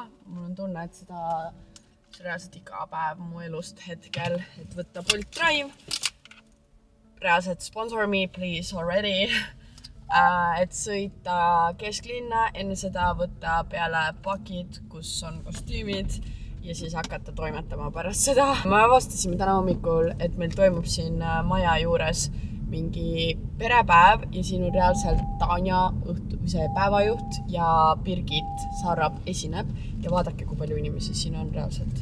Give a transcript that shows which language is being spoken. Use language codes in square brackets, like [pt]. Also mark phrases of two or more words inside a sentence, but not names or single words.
[et] Mul on tunne, et seda reaalselt iga päev mu elust hetkel, et võtta Bolt Drive. [en] Reaalselt sponsor me please already. [et] Et sõita kesklinna, enne seda võtta peale pakid, kus on kostüümid ja siis hakata toimetama pärast seda. Me avastasime täna hommikul, et meil toimub siin maja juures mingi perepäev ja siin on reaalselt Tanja päevajuht ja Birgit Sarab esineb ja vaadake, kui palju inimesi siin on reaalselt.